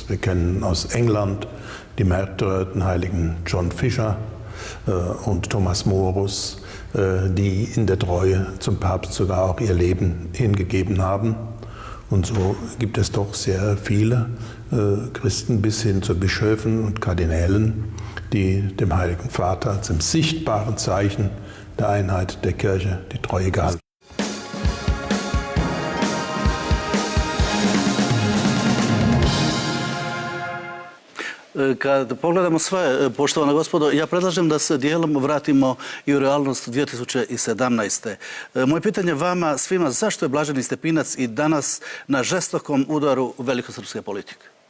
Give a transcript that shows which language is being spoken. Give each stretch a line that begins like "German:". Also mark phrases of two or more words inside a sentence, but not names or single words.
German: Wir kennen aus England die Märtyrer, den heiligen John Fisher und Thomas Morus, die in der Treue zum Papst sogar auch ihr Leben hingegeben haben. Und so gibt es doch sehr viele Christen bis hin zu Bischöfen und Kardinälen, die dem Heiligen Vater als dem sichtbaren Zeichen der Einheit der Kirche die Treue gehalten.
Croatian: Kad pogledamo sve, poštovana gospodo, ja predlažem da se dijelom vratimo i u realnost 2017. Moje pitanje vama svima, zašto je Blaženi Stepinac i danas na žestokom udaru velikosrpske politike?